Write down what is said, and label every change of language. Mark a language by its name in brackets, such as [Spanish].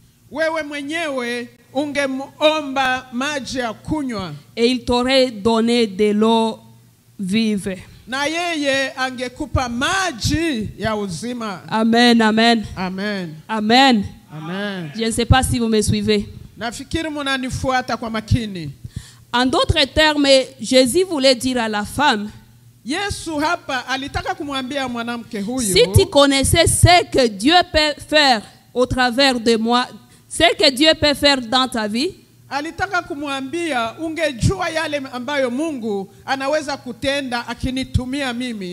[Swahili] wewe mwenyewe ungemuomba maji ya kunywa, [French] et il t'aurait donné de l'eau vive. [Swahili] na yeye angekupa maji ya uzima. Amen, amen, Amen. amen. Amen. [French] Je ne sais pas si vous me suivez. [Swahili] Nafikiri mnanifuata kwa makini. [French] En d'autres termes, Jésus voulait dire à la femme, [Swahili] Yesu hapa alitaka kumwambia mwanamke huyu, [French] si tu connaissais ce que Dieu peut faire au travers de moi, ce que Dieu peut faire dans ta vie, [Swahili] alitaka kumwambia ungejua yale ambayo Mungu anaweza kutenda akinitumia mimi,